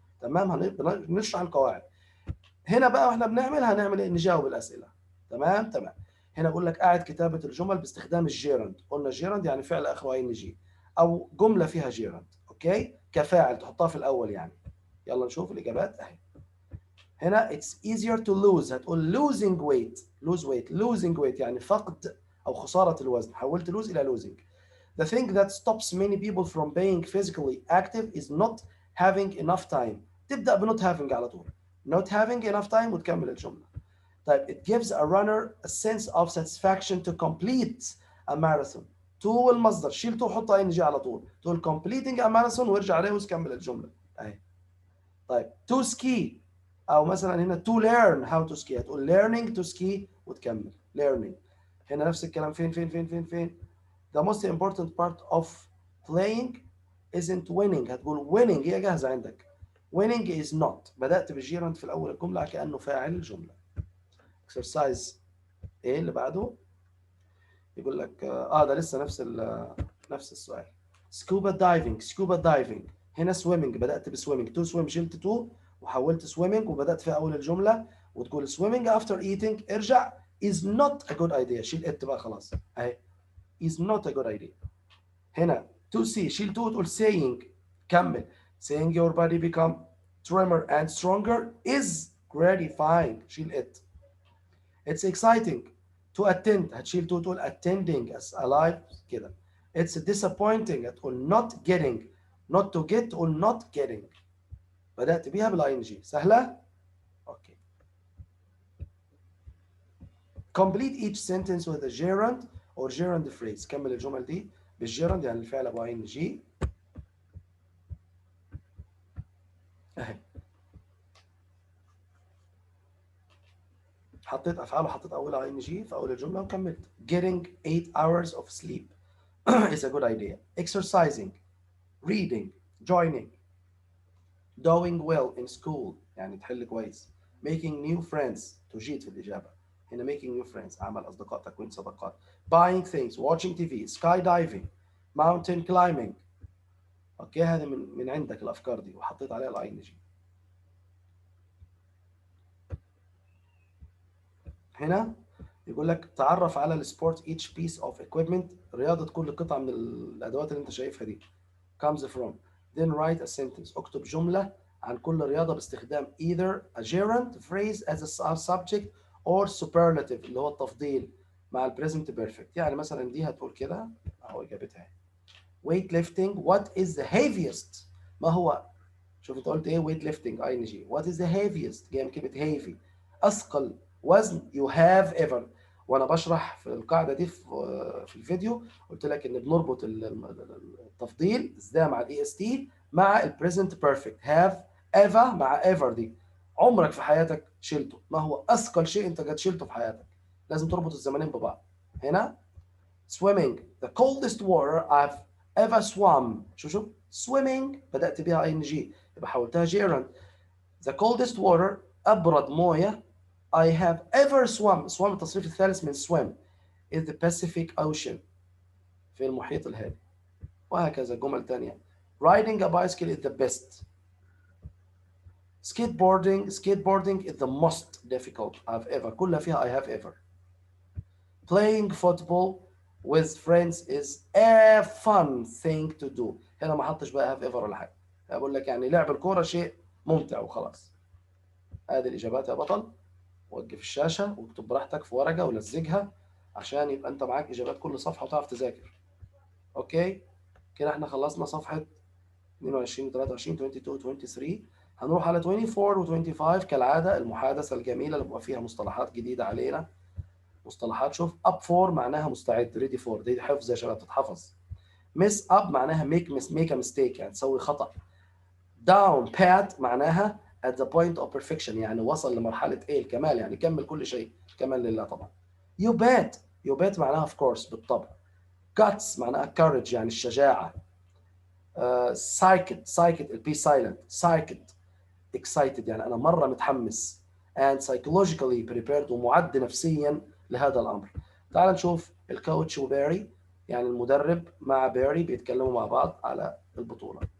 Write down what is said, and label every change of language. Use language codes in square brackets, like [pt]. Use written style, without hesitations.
[ar] تمام. هنشرح القواعد. هنا بقى واحنا بنعملها هنعمل ايه؟ نجاوب الأسئلة. تمام. هنا بقول لك قاعد كتابة الجمل باستخدام الجيرند. قلنا الجيرند يعني فعل آخره اي ان جي أو جملة فيها جيرند. أوكي كفاعل تحطها في الأول يعني. يلا نشوف الإجابات أهي. [en] هنا it's easier to lose. [ar] هتقول [en] losing weight. losing weight [ar] يعني فقد أو خسارة الوزن. حولت lose إلى losing. [en] The thing that stops many people from being physically active is not having enough time. [ar] تبدأ ب not having على طول. [en] not having enough time وتكمل الجملة. طيب it gives a runner a sense of satisfaction to complete a marathon. [ar] to والمصدر شيل to حط ing على طول. تقول [en] completing a marathon [ar] وارجع عليه وتكمل الجملة. أهي. [en] طيب to ski أو مثلا هنا to learn how to ski. هتقول learning to ski وتكمل learning. [ar] هنا نفس الكلام. [en] فين The most important part of playing isn't winning. [ar] هتقول winning هي جاهزة عندك. [en] winning is not. [ar] بدأت بالجيرند في الأول الجملة كأنه فاعل الجملة. exercise ايه اللي بعده؟ يقول لك ده لسه نفس السؤال. [en] scuba diving هنا swimming. [ar] بدأت بswimming. to swim شلت to وحولت swimming وبدأت في أول الجملة وتقول [en] swimming after eating. ارجع is not a good idea. [ar] شيل it بقى خلاص. اهي [en] is not a good idea. هنا to see [ar] شيل to وتقول [en] saying. كمل saying your body become trimmer and stronger is gratifying. شيل it. It's exciting to attend. هتشيل to تقول attending as alive كده. It's disappointing هتقول not getting. not to get تقول not getting. [ar] بدأت بيها بالاي ان جي. سهلة؟ اوكي. [en] Complete each sentence with a gerund or gerund phrase. [ar] كمل الجمل دي بالجيرند يعني الفعل ابو اي ان جي. اهي. حطيت افعال وحطيت اولها اي ان جي في اول الجمله وكملت. [en] Getting 8 hours of sleep is a good idea. Exercising, reading, joining, doing well in school يعني تحل كويس. Making new friends [ar] تجيد في الإجابة. هنا making new friends عمل أصدقاء تكوين صداقات. [en] Buying things, watching TV, skydiving, mountain climbing. [ar] أوكي هذه من عندك الأفكار دي وحطيت عليها الأي إن جي. هنا يقول لك تعرف على السبورت each piece of equipment. رياضة كل قطعة من الأدوات اللي أنت شايفها دي. comes from. [en] Then write a sentence. [ar] اكتب جملة عن كل رياضة باستخدام [en] either a gerund phrase as a subject [ar] or superlative اللي هو التفضيل مع ال present perfect. يعني مثلا دي هتقول كده أهو إجابتها. [en] weightlifting what is the heaviest. [ar] ما هو شوف أنت قلت إيه [en] weightlifting ING. what is the heaviest جاي من كلمة heavy أثقل وزن you have ever. [ar] وانا بشرح في القاعده دي في الفيديو قلت لك ان بنربط التفضيل ازاي مع الاي اس تي مع البريزنت بيرفكت. هاف ايفر مع ايفر دي عمرك في حياتك شلته. ما هو اثقل شيء انت قد شلته في حياتك؟ لازم تربط الزمانين ببعض. [en] هنا swimming the coldest water I've ever swum. [ar] شوف swimming بدأت بيها ing يبقى حولتها gerund. [en] the coldest water [ar] أبرد موية [en] I have ever swum. swum [ar] التصريف الثالث من [en] swim is the Pacific Ocean [ar] في المحيط الهادي. وهكذا جمل تانية. [en] riding a bicycle is the best. skateboarding is the most difficult I've ever. كلها فيها I have ever. playing football with friends is a fun thing to do. [ar] هنا ما حطش بقى have ever ولا حاجة. بقول لك يعني لعب الكورة شيء ممتع وخلاص. هذه الإجابات يا بطل. وقف الشاشة واكتب براحتك في ورقة ولزقها عشان يبقى أنت معاك إجابات كل صفحة وتعرف تذاكر. أوكي؟ كده إحنا خلصنا صفحة 22 23 22 23. هنروح على 24 و 25 كالعادة المحادثة الجميلة اللي بيبقى فيها مصطلحات جديدة علينا. مصطلحات شوف up for معناها مستعد ready for دي حفظ يا شباب تتحفظ. [en] miss up معناها make a mistake [ar] يعني تسوي خطأ. down pat معناها at the point of perfection يعني وصل لمرحلة ايه الكمال يعني كمل كل شيء كمال لله طبعا. [en] you bet معناها of course بالطبع. guts معناها courage [ar] يعني الشجاعة. [en] psyched be silent psyched excited [ar] يعني أنا مرة متحمس [en] and psychologically prepared [ar] ومعد نفسيا لهذا الأمر. تعال نشوف الكوتش وباري يعني المدرب مع باري بيتكلموا مع بعض على البطولة.